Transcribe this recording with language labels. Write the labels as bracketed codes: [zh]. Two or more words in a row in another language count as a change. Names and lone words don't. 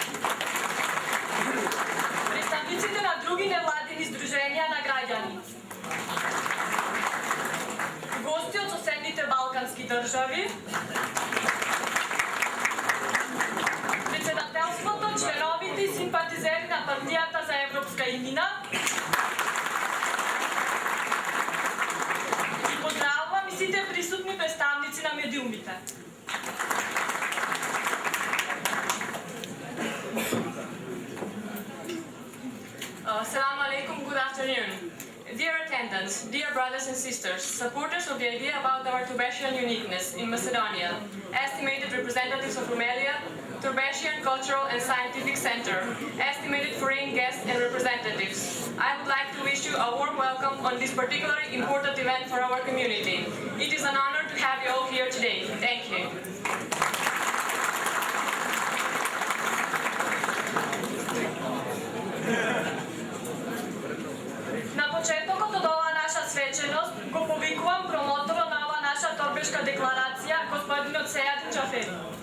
[mk] представниците на други невладини здруженија на граѓани, гости од соседните балкански држави, председателството, членовите и симпатизери на партијата за европска иднина и поздравувам и сите присутни представници на медиумите. [ar] Assalamu alaikum, [en] good afternoon. Dear attendants, dear brothers and sisters, supporters of the idea about our Turbesian uniqueness in Macedonia, estimated representatives of Rumelia, Turbesian Cultural and Scientific Center, estimated foreign guests and representatives, I would like to wish you a warm welcome on this particularly important event for our community. It is an honor to have you all here today. Thank you. [mk] На почетокот од оваа наша свеченост го повикувам промоторот на оваа наша торбешка декларација, господинот Сејадин Џафери.